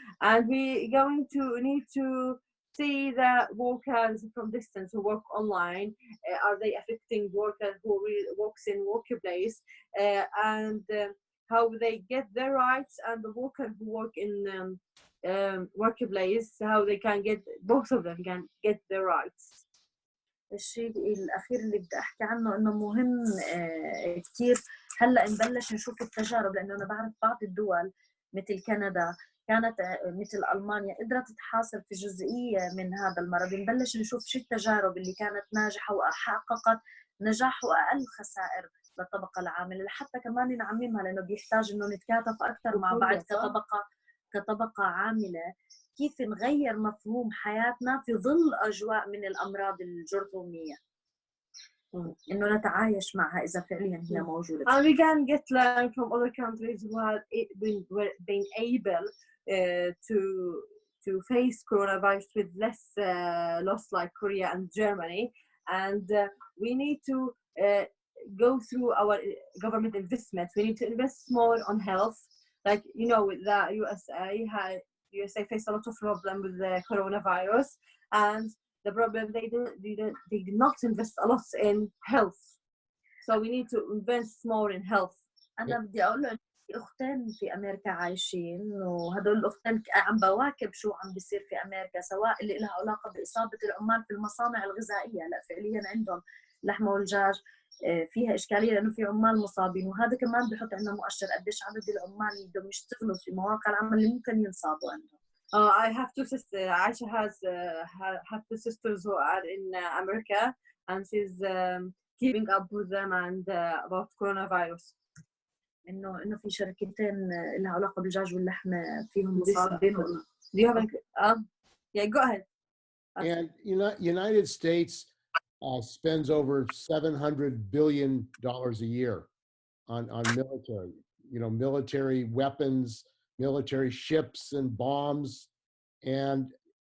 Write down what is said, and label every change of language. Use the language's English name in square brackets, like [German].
[English] And we going to need to see the workers from distance who work online. Are they affecting workers who works in workplace and how they get their rights, and the workers who work in workplace how they can get, both of them can get their rights. [Arabic] الشيء الأخير اللي بدي أحكي عنه إنه مهم كتير هلأ نبلش نشوف التجارب، لأنه أنا بعرف بعض الدول مثل كندا كانت مثل ألمانيا قدرت تحاصر في جزئية من هذا المرض. نبلش نشوف شو التجارب اللي كانت ناجحة وحققت نجاح وأقل خسائر للطبقة العاملة لحتى كمان نعممها، لأنه بيحتاج إنه نتكاتف أكثر مع بعض كطبقة عاملة، كيف نغير مفهوم حياتنا في ظل أجواء من الأمراض الجرثومية، إنه نتعايش معها إذا فعليا هي موجودة. [English] And we can get learn from other countries who have been able to face coronavirus with less loss, like Korea and Germany. And we need to go through our government investments. We need to invest more on health. Like, you know, the USA faced a lot of problem with the coronavirus, and the problem they did not invest a lot in health. So we need to invest more in health. [Arabic] أنا بدي أقول له أختين في أمريكا عايشين، وهدول الأختين عم بواكب شو عم بيصير في أمريكا، سواء اللي لها علاقة بإصابة العمال في المصانع الغذائية. لا فعليا عندهم اللحمة والدجاج فيها إشكالية لأنه في عمال مصابين، وهذا كمان بحط عندنا مؤشر قديش عدد العمال اللي بدهم يشتغلوا في مواقع العمل اللي ممكن ينصابوا عندهم. [English] I have two sisters. Aisha have two sisters who are in America, and she's keeping up with them and about coronavirus. [Arabic] إنه في شركتين لها علاقة بالدجاج واللحمة فيهم مصابين. [English] Do you have yeah, go ahead. And United States spends over $700 billion a year on military, military weapons, military ships and bombs. And,